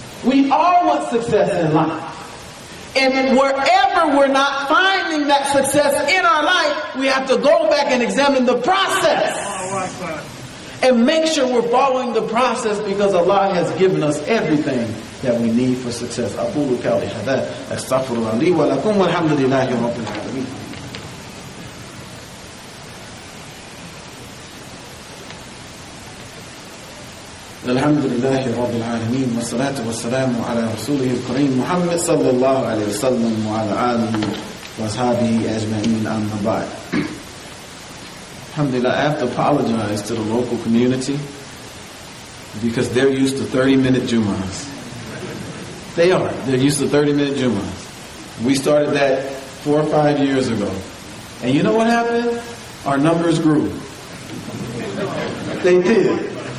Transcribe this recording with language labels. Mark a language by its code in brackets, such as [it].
[en] We all want success in life. And wherever we're not finding that success in our life, we have to go back and examine the process. And make sure we're following the process, because Allah has given us everything that we need for success. [ar] أقول قولي هذا أستغفر الله لي ولكم والحمد لله رب العالمين. الحمد لله رب العالمين والصلاة والسلام على رسوله الكريم محمد صلى الله عليه وسلم وعلى آله وأصحابه أجمعين أما بعد. [en] Alhamdulillah, I have to apologize to the local community because they're used to 30-minute Jumahs. They are. They're used to 30-minute Jumahs. We started that 4 or 5 years ago. And you know what happened? Our numbers grew. They did.